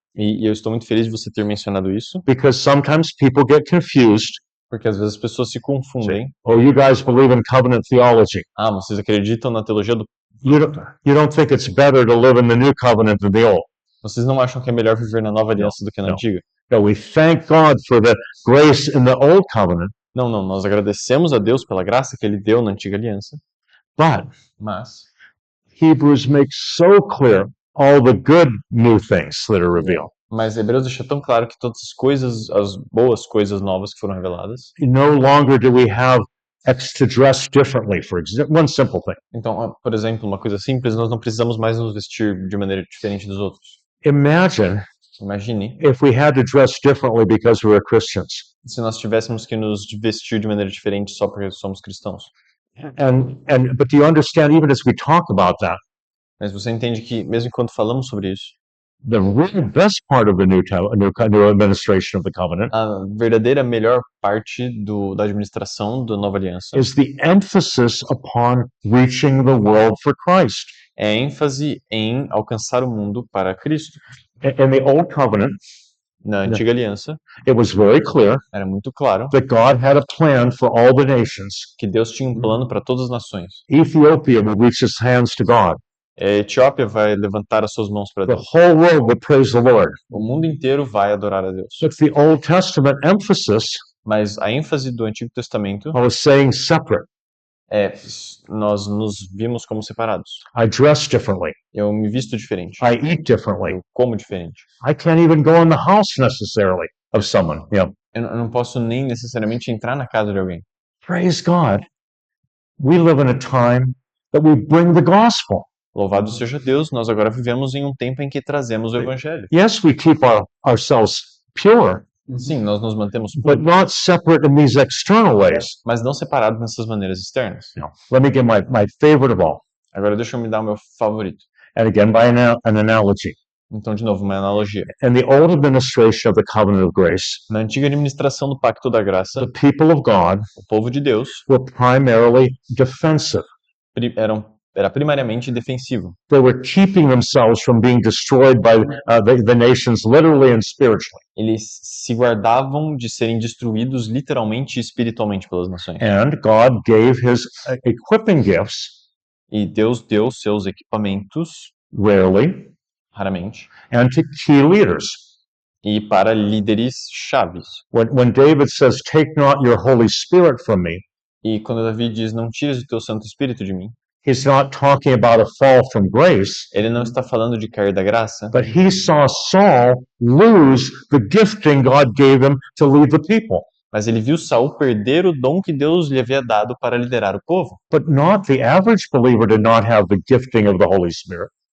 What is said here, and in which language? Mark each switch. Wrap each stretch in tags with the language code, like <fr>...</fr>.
<pt>E eu estou muito feliz de você ter mencionado isso,</pt> <en>because sometimes people get confused.</en> <pt>porque às vezes as pessoas se confundem.</pt> <en>Oh, you guys believe in covenant theology.</en> <pt>Ah, vocês acreditam na teologia do...</pt> <en>You don't think it's better to live in the new covenant than the old.</en> <pt>Vocês não acham que é melhor viver na nova aliança do que na não. antiga?</pt> <en>No, we thank God for the grace in the old covenant,</en> <pt>Não, nós agradecemos a Deus pela graça que Ele deu na antiga aliança,</pt> <en>but</en> <pt>mas</pt> <en>Hebrews makes so clear all the good new things that are revealed.</en> <pt>Hebreus deixa tão claro que todas as coisas, as boas coisas novas que foram reveladas.</pt> <en>No longer do we have to dress differently, for example, one simple thing.</en> <pt>Então, por exemplo, uma coisa simples, nós não precisamos mais nos vestir de maneira diferente dos outros.</pt> <en>Imagine</en> <pt>Imagine</pt> <en>if we had to dress differently because we were Christians.</en> <pt>se nós tivéssemos que nos vestir de maneira diferente só porque somos cristãos.</pt> <en>But do you understand, even as we talk about that,</en> <pt>Mas você entende que, mesmo quando falamos sobre isso,</pt> <en>the real best part of the new administration of the covenant</en> <pt>a verdadeira melhor parte da administração da nova aliança</pt> <en>is the emphasis upon reaching the world for Christ.</en> <pt>é a ênfase em alcançar o mundo para Cristo.</pt> <en>In the old covenant,</en> <pt>Na antiga aliança,</pt> <en>it was very clear</en> <pt>era muito claro</pt> <en>that God had a plan for all the nations.</en> <pt>que Deus tinha um plano para todas as nações.</pt> <en>Ethiopia will reach its hands to God.</en> <pt>A Etiópia vai levantar as suas mãos para</pt> <en>The</en> <pt>Deus.</pt> <en>whole world will praise the Lord.</en> <pt>O mundo inteiro vai adorar a Deus.</pt> <en>But the Old Testament emphasis</en> <pt>Mas a ênfase do Antigo Testamento</pt> <en>was saying separate.</en> <pt>é nós nos vimos como separados.</pt> <en>I dress differently.</en> <pt>Eu me visto diferente.</pt> <en>I eat differently.</en> <pt>Eu como diferente.</pt> <en>I can't even go in the house necessarily of someone. Yeah.</en> <pt>Eu não posso nem necessariamente entrar na casa de alguém.</pt> <en>Praise God. We live in a time that we bring the gospel.</en> <pt>Louvado seja Deus, nós agora vivemos em um tempo em que trazemos o Evangelho.</pt> <en>Yes, we keep ourselves pure,</en> <pt>Sim, nós nos mantemos</pt> <en>but</en> <pt>puros,</pt> <en>not separate in these external ways.</en> <pt>mas não separados nessas maneiras externas.</pt> <en>Let me give my favorite of all.</en> <pt>Agora deixa eu me dar o meu favorito.</pt> <en>And again, by an analogy.</en> <pt>Então, de novo, uma analogia.</pt> <en>In the old administration of the covenant of grace,</en> <pt>Na antiga administração do Pacto da Graça,</pt> <en>the people of God</en> <pt>o povo de Deus</pt> <en>were primarily defensive.</en> <pt>era primariamente defensivo.</pt> <en>They were keeping themselves from being destroyed by the nations, literally and spiritually.</en> <pt>Eles se guardavam de serem destruídos literalmente e espiritualmente pelas nações.</pt> <en>And God gave his equipping gifts,</en> <pt>E Deus deu seus equipamentos,</pt> <en>rarely,</en> <pt>raramente,</pt> <en>and to key leaders.</en> <pt>e para líderes chaves.</pt> <en>When David says, "Take not your Holy Spirit from me,"</en> <pt>E quando Davi diz, não tires o teu Santo Espírito de mim,</pt> <en>he's not talking about a fall from grace,</en> <pt>ele não está falando de cair da graça,</pt> <en>but he saw Saul lose the gifting God gave him to lead the people.</en> <pt>mas ele viu Saul perder o dom que Deus lhe havia dado para liderar o povo.</pt> <en>But not the average believer did not have the gifting of the Holy Spirit.</en>